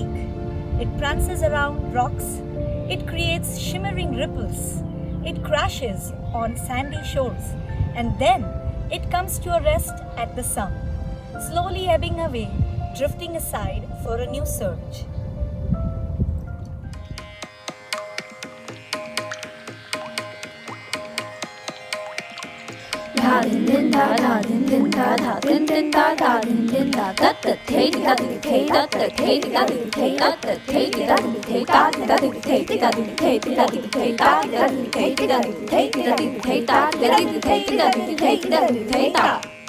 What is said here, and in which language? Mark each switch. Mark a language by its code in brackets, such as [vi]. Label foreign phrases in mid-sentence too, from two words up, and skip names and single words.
[en] It prances around rocks. It creates shimmering ripples. It crashes on sandy shores. And then it comes to a rest at the sum, slowly ebbing away, drifting aside for a new surge. Da din din da da din din da da din din da da din din da da da te da di te da da te da di te da da te da di te da da di te da di te da di te da da di te da di te da di te da da di te da di te da di te da.